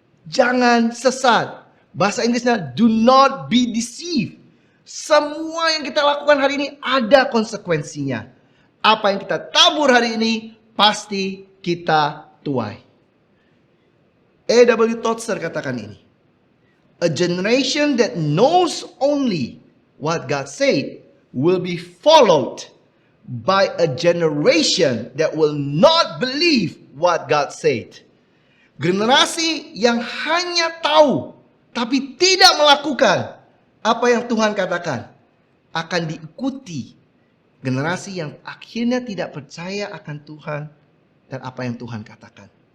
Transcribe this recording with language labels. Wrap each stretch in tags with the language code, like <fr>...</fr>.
<id>Jangan sesat. Bahasa Inggrisnya,</id> <en>do not be deceived.</en> <id>Semua yang kita lakukan hari ini ada konsekuensinya. Apa yang kita tabur hari ini pasti kita tuai. A.W. Tozer katakan ini.</id> <en>A generation that knows only what God said will be followed by a generation that will not believe what God said.</en> <id>Generasi yang hanya tahu tapi tidak melakukan apa yang Tuhan katakan akan diikuti generasi yang akhirnya tidak percaya akan Tuhan dan apa yang Tuhan katakan.</id>